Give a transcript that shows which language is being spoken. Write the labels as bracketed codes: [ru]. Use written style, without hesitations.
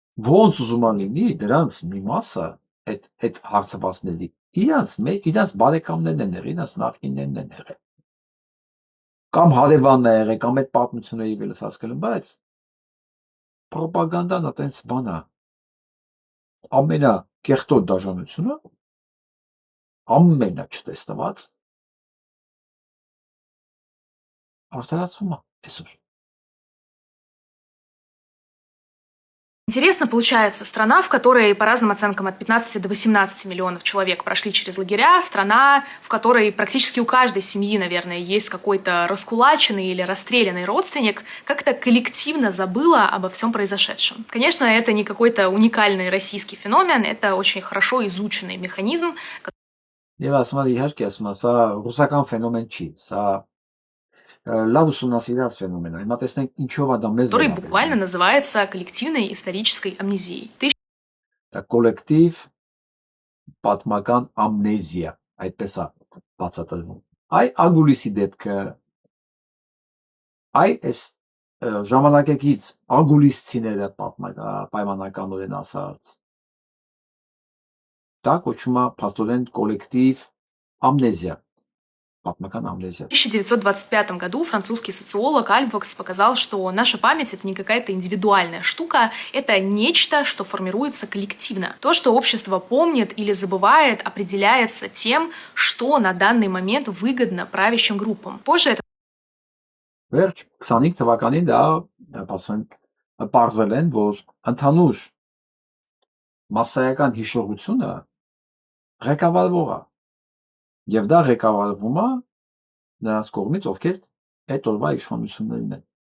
[hy] ոնց ուզում ալինի դրանց մի մասը այդ հարցվածների իրանց բարեկամներն են եղել, իրանց նախնիներն են եղել կամ հարևանն է եղել կամ այդ պատմությունների վրա ասել են, բայց պրոպագանդան այտենց բան է ամենակեղտոտ դաժանությունը ամենաչտեսնված արդարացվում է այսօր [ru] Интересно получается, страна, в которой, по разным оценкам, от 15 до 18 миллионов человек прошли через лагеря, страна, в которой практически у каждой семьи, наверное, есть какой-то раскулаченный или расстрелянный родственник, как-то коллективно забыла обо всем произошедшем. Конечно, это не какой-то уникальный российский феномен, это очень хорошо изученный механизм. [hy] Եվ ասում եմ, իհարկե, ասում եմ, սա ռուսական ֆենոմեն չի, սա լավ ուսումնասիրած ֆենոմեն է։ Հիմա տեսնենք ինչով է դա մեզ [ru] который буквально называется коллективной исторической амнезией. [hy] Դա կոլեկտիվ պատմական ամնեզիա, այդպես է բացատրվում։ Այ Ագուլիսի դեպքը, այ այս ժամանակակից ագուլիսցիները պայմանականորեն ասած։ Դա կոչվում է փաստորեն կոլեկտիվ ամնեզիա։ [ru] В 1925 году французский социолог Альбокс показал, что наша память — это не какая-то индивидуальная штука, это нечто, что формируется коллективно. То, что общество помнит или забывает, определяется тем, что на данный момент выгодно правящим группам. Позже это... [hy] Վերջ 25 թվականին դա պարզել են, որ ընդհանուր մասսայական հիշողությունը ղեկավարվող է Եվ դա ղեկավարվում է նրանց կողմից, ովքեր այդ օրվա իշխանություններն են։